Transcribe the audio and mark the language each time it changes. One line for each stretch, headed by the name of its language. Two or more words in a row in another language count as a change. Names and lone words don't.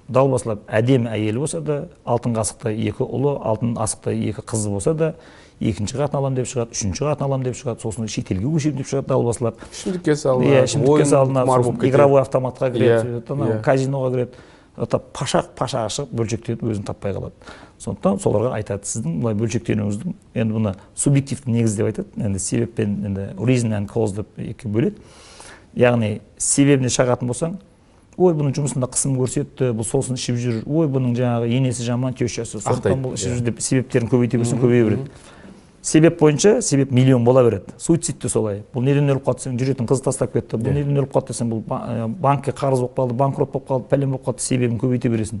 Kazakh: Далбасалап әдемі әйелі болса да, алтын қасықта екі ұлы, алтын асықта екі қызы болса да, екінші қатын алам деп шығады, үшінші қатын алам деп шығады, сосын шетелге көшемін деп шығады далбасалап. Ішімдікке салынады, сосын игровой автоматқа кіреді, казиноға кіреді. Пашақ шығып бөлшектеніп өзін таппай қалады. Сондықтан соларға айтады, сіздің бұлай бөлшектенуіңіздің, енді бұны субъективті негіз деп айтады, енді себеп пен
English: reason and cause
Kazakh: деп екі бөледі. Яғни себебіне шағатын болсаң, ой, бұның жұмысында қысым көрсетті, бұл сосын ішіп жүр, ой, бұның жаңағы енесі жаман, тещасы, сондықтан бұл ішіп жүр деп себептерін көбейте берсең көбейе береді. Себеп бойынша себеп миллион бола береді. Суицид те солай. Бұл неден өліп қалды десең, жүретін қыз тастап кетті. Бұл неден өліп қалды десең, бұл банкке қарыз болып қалды, банкрот болып қалды, пәлен болып қалды, себебін көбейте бересің.